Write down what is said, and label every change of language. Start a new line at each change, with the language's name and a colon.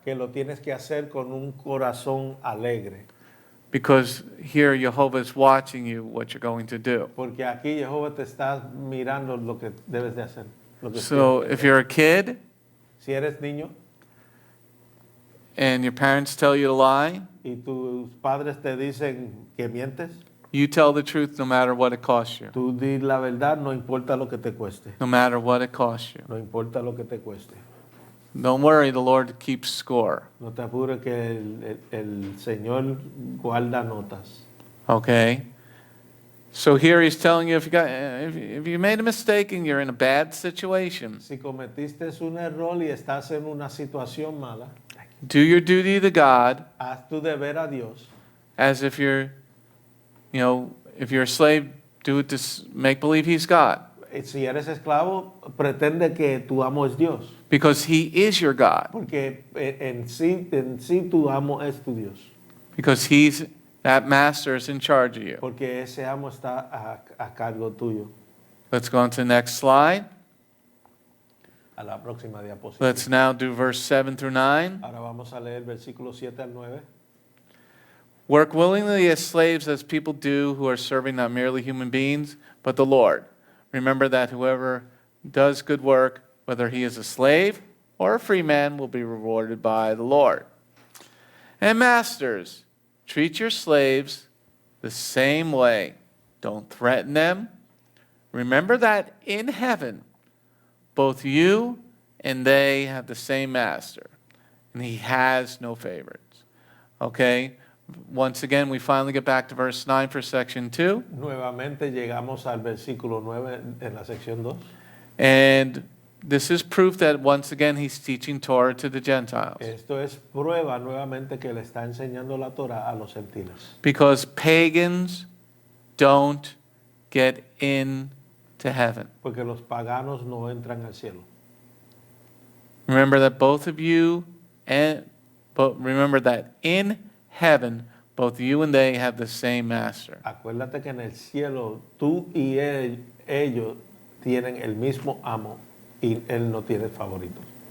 Spanish: que lo tienes que hacer con un corazón alegre,
English: because here Jehovah is watching you what you're going to do.
Spanish: porque aquí Jehová te está mirando lo que debes de hacer. Lo que
English: So if you're a kid
Spanish: si eres niño
English: and your parents tell you to lie,
Spanish: y tus padres te dicen que mientes,
English: you tell the truth no matter what it costs you.
Spanish: tú di la verdad, no importa lo que te cueste,
English: No matter what it costs you.
Spanish: no importa lo que te cueste.
English: Don't worry, the Lord keeps score.
Spanish: No te apures que el Señor guarda notas.
English: Okay? So here he's telling you if you made a mistake and you're in a bad situation,
Spanish: Si cometiste un error y estás en una situación mala,
English: do your duty to God
Spanish: haz tu deber a Dios.
English: as if you're if you're a slave, do it to make believe he's God.
Spanish: Si eres esclavo, pretende que tu amo es Dios.
English: Because he is your God.
Spanish: Porque en sí tu amo es tu Dios.
English: Because that master is in charge of you.
Spanish: Porque ese amo está a cargo tuyo.
English: Let's go on to the next slide.
Spanish: A la próxima diapositiva.
English: Let's now do verse 7 through 9.
Spanish: Ahora vamos a leer versículos 7 al 9.
English: Work willingly as slaves as people do who are serving not merely human beings, but the Lord. Remember that whoever does good work, whether he is a slave or a free man, will be rewarded by the Lord. And masters, treat your slaves the same way. Don't threaten them. Remember that in heaven, both you and they have the same master, and he has no favorites. Okay? Once again, we finally get back to verse 9 for section 2.
Spanish: Nuevamente llegamos al versículo 9 en la sección 2.
English: And this is proof that once again he's teaching Torah to the Gentiles.
Spanish: Esto es prueba nuevamente que le está enseñando la Torah a los gentiles.
English: Because pagans don't get into heaven.
Spanish: Porque los paganos no entran al cielo.
English: Remember that both of you but remember that in heaven both you and they have the same master.
Spanish: Acuérdate que en el cielo tú y ellos tienen el mismo amo y él no tiene favorito.